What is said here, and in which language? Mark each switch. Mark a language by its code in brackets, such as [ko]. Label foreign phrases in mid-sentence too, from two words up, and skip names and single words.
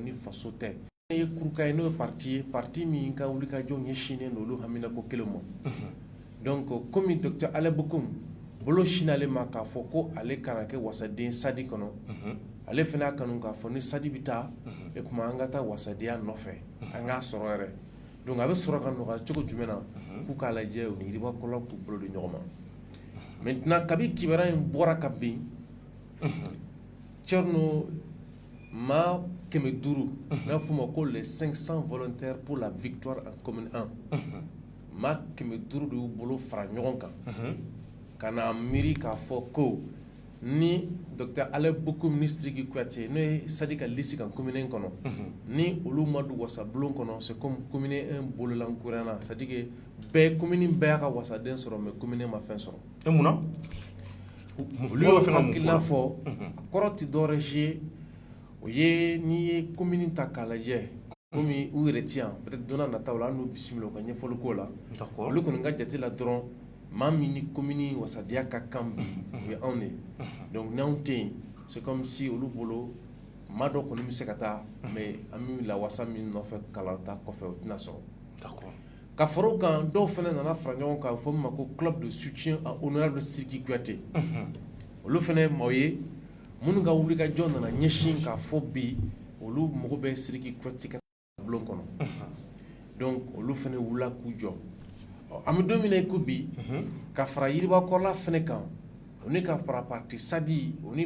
[bm] ni faso tɛ ne ye kuruka ye n'o ye parti min ka wulikajɔ ɲɛsinnen don olu haminako kelen ma donc komi docteur Ale Bokoum bolo sin ale ma k'a fɔ ko ale kana kɛ wasaden sadi kɔnɔ ale fana y'a kanu k'a fɔ ni sadi bɛ taa e kuma an ka taa wasadenya nɔfɛ an k'a sɔrɔ yɛrɛ donc a bɛ sɔrɔ ka nɔgɔya cogo jumɛn na k'u k'a lajɛ u ni Yiribakɔrɔ k'u bolo di ɲɔgɔn ma maintenant kabi kibaruya in bɔra ka bin Thierno maa 500 n'a fɔ ma ko [fr] les 500 volontaires pour la victoire en commune 1 [bm] maa 500 de y'u bolo fara ɲɔgɔn kan ka na miiri k'a fɔ ko ni docteur Ale Bokoum ni Sidiki Kuyate n'o ye sadi ka liste kan commune 1 kɔnɔ ni olu ma don wasabulon kɔnɔ [fr] c'est comme commune 1 [bm] bololankurana [fr] c'est à dire que [bm] bɛɛ commune bɛɛ y'a ka wasaden sɔrɔ mais commune 1 ma fɛn sɔrɔ e mun na olu y'o hakilina fɔ a kɔrɔ tɛ dɔwɛrɛ si ye o ye n'i ye commune ta k'a lajɛ komi u yɛrɛ ti yan peut-être don n'a nataw la an n'u bisimila u ka ɲɛfɔli k'o la olu kɔni ka jate la dɔrɔn maa min ni commune wasadenya ka kan bi o ye anw de donc n'anw tɛ yen [fr] c'est comme si [bm] olu bolo maa dɔ kɔni bɛ se ka taa mais an bɛ lawasa min nɔfɛ kalanta kɔfɛ o tɛna sɔrɔ ka fara o kan dɔw fana nana fara ɲɔgɔn kan a bɛ fɔ min ma ko [fr] club de soutien à honorable [bm] Sidiki Kuyate olu fana ye maaw ye minnu ka wulikajɔ nana ɲɛsin k'a fɔ bi olu mago bɛ Sidiki Kuyate ka bulon kɔnɔ donc olu fana wulila k'u jɔ an bɛ don min na i ko bi ka fara Yiribakɔrɔla fana kan o ni ka fara parti sadi o ni